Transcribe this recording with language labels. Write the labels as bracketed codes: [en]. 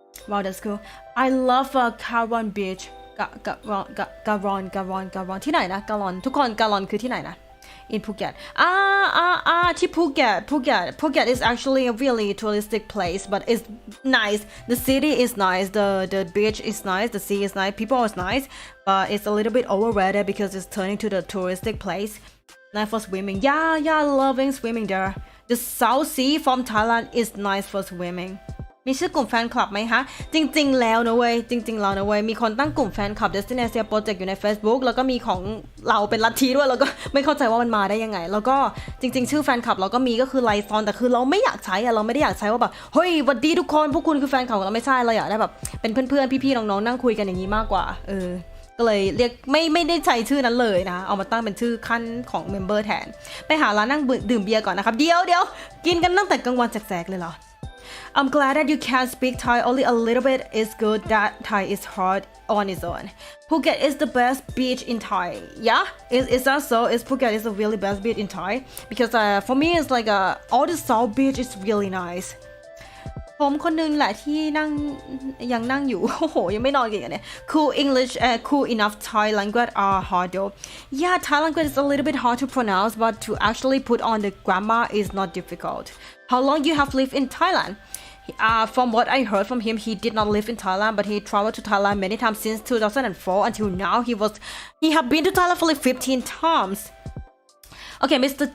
[en] Wow, that's cool. I love Karon Beach. Garon [th] ที่ไหนนะ [en] Garon [th] ทุกคน [en] Garon [th] คือที่ไหนนะ [en] in Phuket [th] ที่ [en] Phuket is actually a really touristic place but it's nice. The city is nice, the beach is nice, the sea is nice, people is nice, but it's a little bit overrated because it's turning to the touristic place. Nice for swimming. Yeah, loving swimming there. The South Sea from Thailand is nice for swimming. [th] มีชื่อกลุ่มแฟนคลับไหมคะจริงๆแล้วนะเว้ยมีคนตั้งกลุ่มแฟนคลับ Destiny Project อยู่ใน Facebook แล้วก็มีของเราเป็นลัทธิด้วยแล้วก็ไม่เข้าใจว่ามันมาได้ยังไงแล้วก็จริงๆชื่อแฟนคลับเราก็มีก็คือไลฟ์ซอนแต่คือเราไม่อยากใช้เราไม่ได้อยากใช้ว่าแบบเฮ้ยสวัสดีทุกคนพวกคุณคือแฟนคลับเราไม่ใช่เราอยากได้แบบเป็นเพื่อนๆพี่ๆน้องๆนั่งคุยกันอย่างนี้มากกว่า ก็เลยเรียกไม่ได้ใช้ชื่อนั้นเลยนะเอามาตั้งเป็นชื่อขั้นของเมมเบอร์แทนไปหาร้านนั่งดื่มเบียร์ก่อนนะครับเดี๋ยวกินกันตั้งแต่กลางวันแสกๆเลยเหรอ [en] I'm glad that you can speak Thai only a little bit. It's good that Thai is hard on its own. Phuket is the best beach in Thai. Yeah, is that so? Phuket is the really best beach in Thai? Because for me, it's like all the South beach is really nice. [th] ผมคนนึงแหละที่ยังนั่งอยู่ โอ้โหยังไม่นอนกันเนี่ย [en] Cool English cool enough Thai language are hard though. Yeah, Thai language is a little bit hard to pronounce, but to actually put on the grammar is not difficult. How long you have lived in Thailand? From what I heard from him, he did not live in Thailand, but he traveled to Thailand many times since 2004 until now. He have been to Thailand for like 15 times. Okay, Mr.